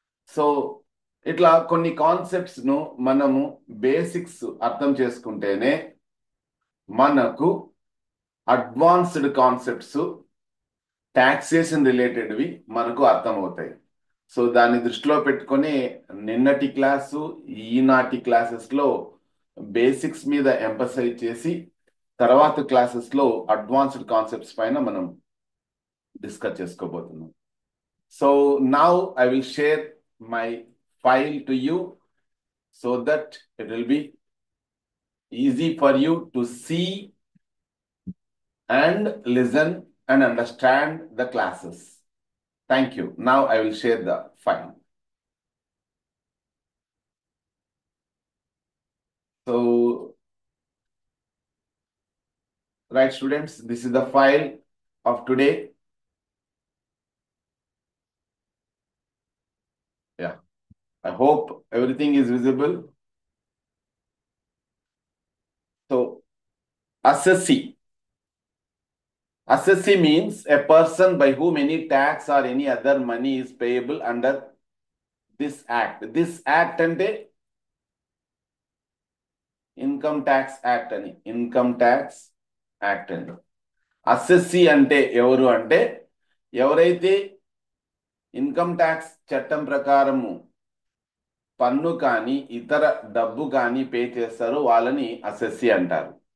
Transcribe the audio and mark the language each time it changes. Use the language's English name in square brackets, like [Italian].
[Telugu] So ఇట్లా కొన్ని concepts ను మనము బేసిక్స్ అర్థం చేసుకుంటేనే మనకు అడ్వాన్స్డ్ కాన్సెప్ట్స్ టాక్సేషన్ రిలేటెడ్వి మనకు అర్థమవుతాయి. సో దాన్ని దృష్టిలో పెట్టుకొని నిన్నటి క్లాసు ఈనాటి క్లాసెస్లో బేసిక్స్ మీద ఎంపసైజ్ చేసి తర్వాత క్లాసెస్లో అడ్వాన్స్డ్ కాన్సెప్ట్స్ పైన మనం డిస్కస్ చేసుకోబోతున్నాం. [English] So now I will share my file to you so that it will be easy for you to see and listen and understand the classes. Thank you. Now I will share the file. So, right students, this is the file of today. Yeah, I hope everything is visible. So, assessee. Assessee means a person by whom any tax or any other money is payable under this act. This act ante income tax act అని, income tax act అని. [Telugu] Assessee అంటే ఎవరు అంటే ఎవరైతే income tax చట్టం ప్రకారము పన్ను కానీ ఇతర డబ్బు కానీ పే చేస్తారో వాళ్ళని అసెస్సీ అంటారు.